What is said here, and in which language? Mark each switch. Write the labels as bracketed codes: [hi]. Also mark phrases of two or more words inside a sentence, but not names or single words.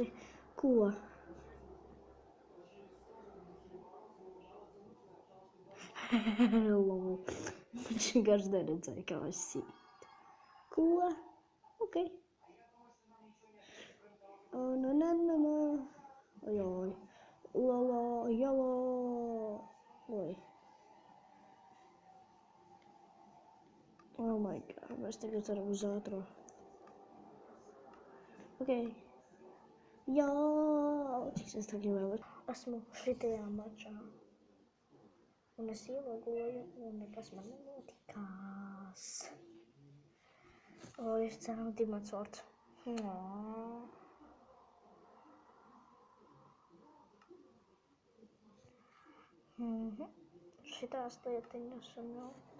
[lv] Ko? Lol. Viņš vienkārši neredzēja, kā es sīt. Ko? Ok. Ojoj. Lala, jala. Oj. [en] Oh my god, [lv] mēs tagad varam uz ātro. Ok. Jā, cik es tā gribēju. Esmu šitajā mačā. Un es ielogoju, un nekas man nenotikās. O, es ceru, Dimants vārds. Šitās lietiņas un jūt.